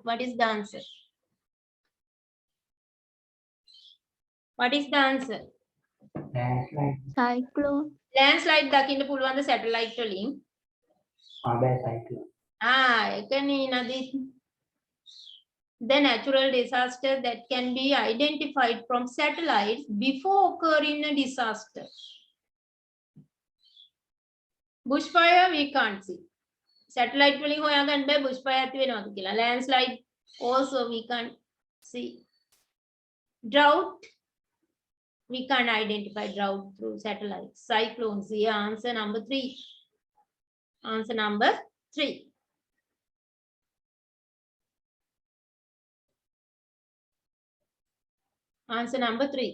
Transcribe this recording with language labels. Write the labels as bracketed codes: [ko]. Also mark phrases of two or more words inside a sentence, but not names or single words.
[en] What is the answer? What is the answer? landslide. cyclone, [si] Landslide දකින්න පුළුවන් ද satellite වලින්? බෑ cyclone. එකනේ නදී. [en] The natural disaster that can be identified from satellites before occurring a disaster. Bushfire we can't see. [si] Satellite වලින් හොයාගන්න බෑ bushfire ඇති වෙනවද කියලා. [en] Landslide also we can't see. Drought we can't identify drought through satellites. Cyclones, yeah, answer number 3. Answer number 3. Answer number 3.